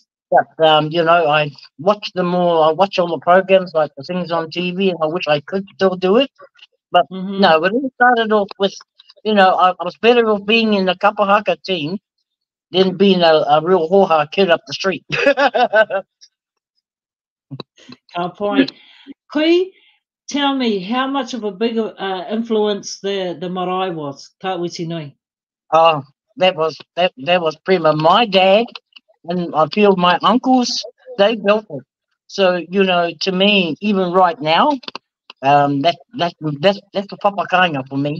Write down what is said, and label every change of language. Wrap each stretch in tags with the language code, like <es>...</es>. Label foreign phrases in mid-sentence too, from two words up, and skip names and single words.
<en>But, I watch them all. I watch all the programs, like the things on TV, and I wish I could still do it. But no, it all started off with, I was better off being in the kapahaka team than being a real hoha kid up the street.</en> <mi>Ka pai.</mi> <en>Kui, tell me how much of a big influence the marae was, Tāwiti Nui? Oh, that was pretty much my dad, and I feel my uncles, they built it. So, to me, even right now, that's the papakanga for me.</en>